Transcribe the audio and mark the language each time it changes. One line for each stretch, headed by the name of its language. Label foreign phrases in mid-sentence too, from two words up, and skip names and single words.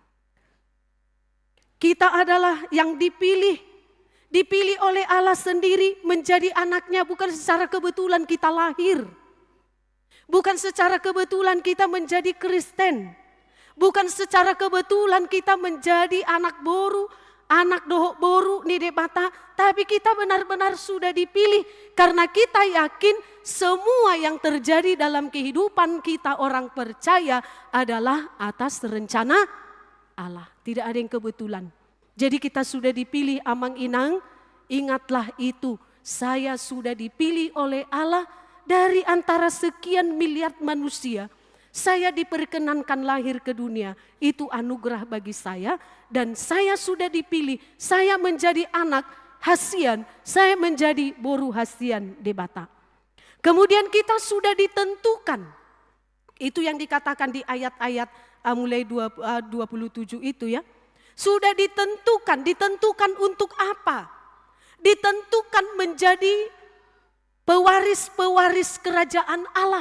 Indonesian: Kita adalah yang dipilih oleh Allah sendiri menjadi anaknya, bukan secara kebetulan kita lahir. Bukan secara kebetulan kita menjadi Kristen. Bukan secara kebetulan kita menjadi
Batak Toba: anak boru, anak dohok boru ni debata,
Indonesian: tapi kita benar-benar sudah dipilih karena kita yakin semua yang terjadi dalam kehidupan kita orang percaya adalah atas rencana Allah. Tidak ada yang kebetulan. Jadi kita sudah dipilih
Batak Toba: Amang Inang,
Indonesian: ingatlah itu, saya sudah dipilih oleh Allah dari antara sekian miliar manusia. Saya diperkenankan lahir ke dunia, itu anugerah bagi saya dan saya sudah dipilih. Saya menjadi
Batak Toba: anak hasian,
Indonesian: saya menjadi
Batak Toba: boru hasian debata.
Indonesian: Kemudian kita sudah ditentukan. Itu yang dikatakan di ayat-ayat mulai 27 itu ya. Sudah ditentukan untuk apa? Ditentukan menjadi pewaris-pewaris kerajaan Allah.